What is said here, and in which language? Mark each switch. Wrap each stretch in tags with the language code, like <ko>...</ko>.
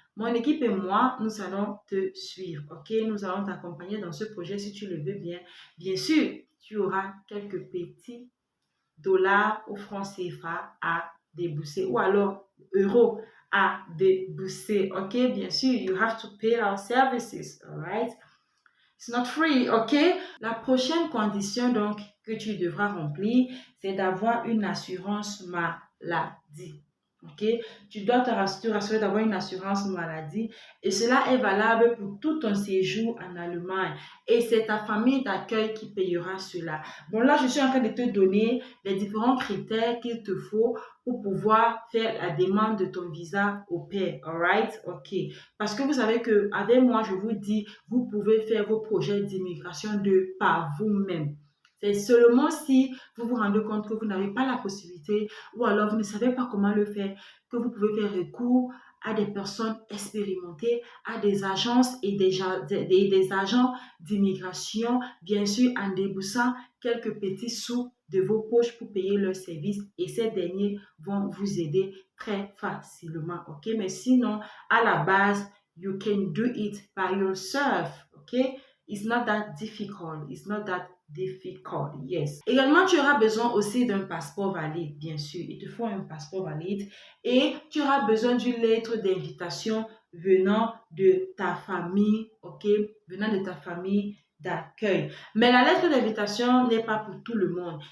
<fr>Mon équipe et moi, nous allons te suivre, ok? Nous allons t'accompagner dans ce projet si tu le veux bien. Bien sûr, tu auras quelques petits dollars ou francs CFA à débourser ou alors euros à débourser, ok? Bien sûr,</fr> <en>you have to pay our services, alright? It's not free, ok?</en> <fr>La prochaine condition donc que tu devras remplir, c'est d'avoir une assurance maladie. Ok, tu dois te rassurer d'avoir une assurance maladie et cela est valable pour tout ton séjour en Allemagne et c'est ta famille d'accueil qui payera cela. Bon, là, je suis en train de te donner les différents critères qu'il te faut pour pouvoir faire la demande de ton visa au pair, alright? Ok, parce que vous savez qu'avec moi, je vous dis, vous pouvez faire vos projets d'immigration de par vous-même. C'est seulement si vous vous rendez compte que vous n'avez pas la possibilité ou alors vous ne savez pas comment le faire, que vous pouvez faire recours à des personnes expérimentées, à des agences et des agents d'immigration, bien sûr en déboursant quelques petits sous de vos poches pour payer leurs services et ces derniers vont vous aider très facilement, ok? Mais sinon, à la base,</fr> <en>you can do it by yourself, ok? It's not that difficult. It's not that difficult, yes.</en> <fr>Également, tu auras besoin aussi d'un passeport valide, bien sûr. Il te faut un passeport valide et tu auras besoin d'une lettre d'invitation venant de ta famille, ok? Venant de ta famille d'accueil. Mais la lettre d'invitation n'est pas pour tout le monde.</fr>